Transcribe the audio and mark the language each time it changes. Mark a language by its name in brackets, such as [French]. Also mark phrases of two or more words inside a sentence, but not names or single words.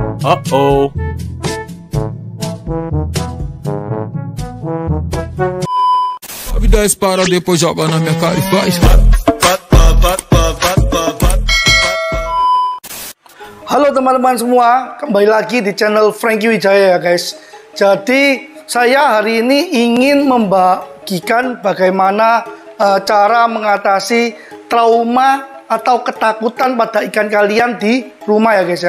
[Portuguese] Uh-oh. A vida dispara, depois joga na minha cara e faz. [Indonesian] Halo teman-teman semua, kembali lagi di channel Franky Wijaya ya guys. Jadi saya hari ini ingin membagikan bagaimana cara mengatasi trauma atau ketakutan pada ikan kalian di rumah ya guys ya.